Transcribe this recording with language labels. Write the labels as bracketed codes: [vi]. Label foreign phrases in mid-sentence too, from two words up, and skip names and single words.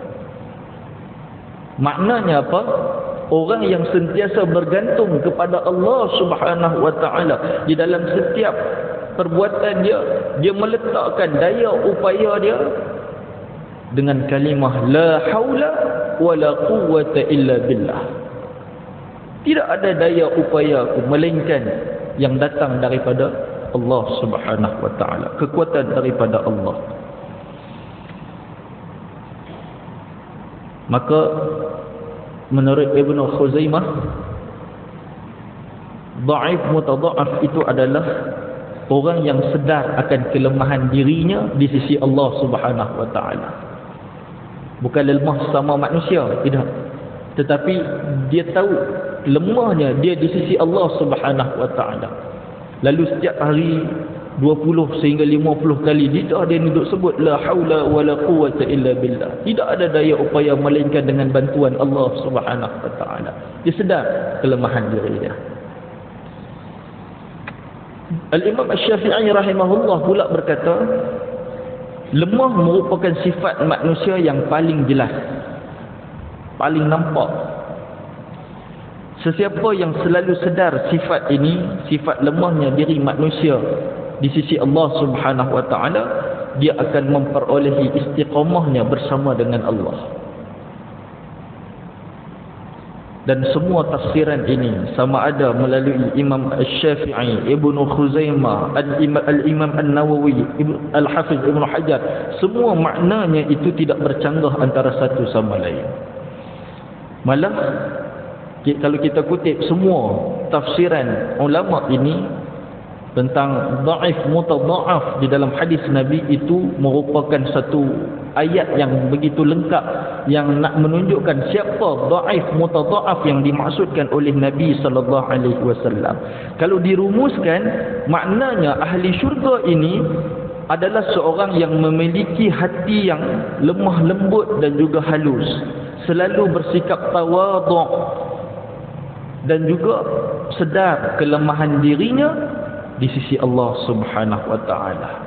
[ms] Maknanya apa? Orang yang sentiasa bergantung kepada [ar] الله سبحانه وتعالى [ms] di dalam setiap perbuatan dia, dia meletakkan daya upaya dia dengan kalimah [ar] لا حول ولا قوة إلا بالله. [ms] Tidak ada daya upaya aku melainkan yang datang daripada [ar] الله سبحانه وتعالى, [ms] kekuatan daripada Allah. Maka menurut Ibnu Khuzaimah, [ar] ضعيف متضعف [ms] itu adalah orang yang sedar akan kelemahan dirinya di sisi [ar] الله سبحانه وتعالى. [ms] Bukan lemah sama manusia, tidak. Tetapi dia tahu lemahnya dia di sisi [ar] الله سبحانه وتعالى. [ms] Lalu setiap hari 20 sehingga 50 kali dia duduk sebut [ar] لا حول ولا قوة إلا بالله. [ms] Tidak ada daya upaya melainkan dengan bantuan [ar] الله سبحانه وتعالى. [ms] Dia sedar kelemahan diri dia. Al-Imam Asy-Syafi'i rahimahullah pula berkata, lemah merupakan sifat manusia yang paling jelas, paling nampak. Sesiapa yang selalu sedar sifat ini, sifat lemahnya diri manusia di sisi [ar] الله سبحانه وتعالى, [ms] dia akan memperolehi istiqamahnya bersama dengan Allah. Dan semua tafsiran ini sama ada melalui Imam Asy-Syafi'i, Ibnu Khuzaimah, Al-Imam An-Nawawi, Al-Hafiz Ibn Hajar, semua maknanya itu tidak bercanggah antara satu sama lain. Malah kalau kita kutip semua tafsiran ulama ini tentang [ar] ضعيف متضعف [ms] di dalam hadis Nabi, itu merupakan satu ayat yang begitu lengkap yang nak menunjukkan siapa [ar] ضعيف متضعف [ms] yang dimaksudkan oleh Nabi [ar] صلى الله عليه وسلم. [ms] Kalau dirumuskan, maknanya ahli syurga ini adalah seorang yang memiliki hati yang lemah lembut dan juga halus, selalu bersikap tawadhu dan juga sedar kelemahan dirinya di sisi [ar] الله سبحانه وتعالى.